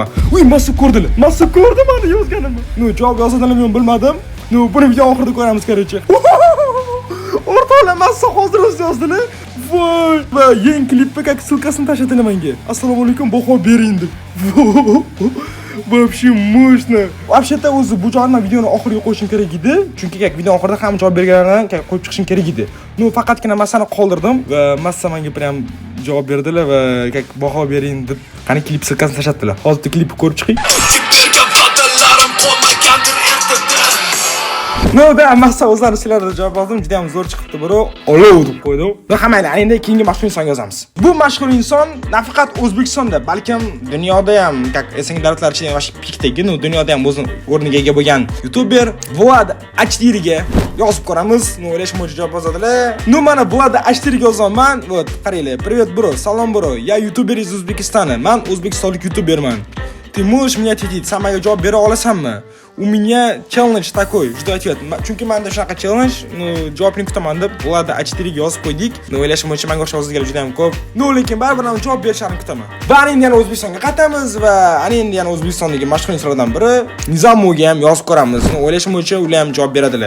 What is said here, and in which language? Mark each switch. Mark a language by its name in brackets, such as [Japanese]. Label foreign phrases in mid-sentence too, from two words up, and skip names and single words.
[Uzbek] Uy, Massa ko'rdilar. Massa ko'rdi meni yozganimni. No, javob yozadilarmi men bilmadim. No, buni video oxirida ko'ramiz kerakchi. O'rtoqlar, Massa hozir o'zi yozdilar. Voy, va yangi klipga sulkasini tashladilar menga. Assalomu alaykum, baho bering deb. [Russian] Вообще мощно. [Uzbek] Вообще-то o'zi bu javobni videoni oxiriga qo'yishim kerak edi. Chunki video oxirida ham javob berganlarni qo'yib chiqishim kerak edi. Faqatgina massani qoldirdim va massa menga prям javob berdilar va baho bering deb qani klip silkasini tashlatdilar. Hozir klipni ko'rib chiqing. Da massa o'zlari sizlarga javob oldim. Juda ham zo'r chiqibdi, bro. Olov deb qo'ydim. Va hammaylar endi keyingi mashhur insonga yozamiz. Bu mashhur inson nafaqat O'zbekistonda, balkim dunyoda ham, esing davlatlar ichida ham pikdagi, dunyoda ham o'zining o'rniga ega bo'lgan YouTuber Vlad H4ga yozib ko'ramiz. O'ylashim bo'yicha javob yozadilar. Mana Vlad H4ga yozaman. Вот, qaranglar. Привет, bro. Salom, bro. [Russian] Я ютубер из Узбекистана. [Uzbek] Men o'zbekistonlik youtuberman. [Russian] Ты можешь меня ответить? [Uzbek] Самое javob bera olasanmi? [Russian] У меня челлендж такой, жду ответ. [Uzbek] Chunki menda shunaqa challenge, javobni kutaman deb ularda H4ga yozib qo'ydik. O'ylashim bo'yicha menga o'xshab yozganlar juda ham ko'p. Lekin baribir javob berishlarini kutaman. Va endi yana O'zbekistonga qaytamiz va endi yana O'zbekistondagi mashhur insonlardan biri Nizomovga ham yozib ko'ramiz. O'ylashim bo'yicha ular ham javob beradilar.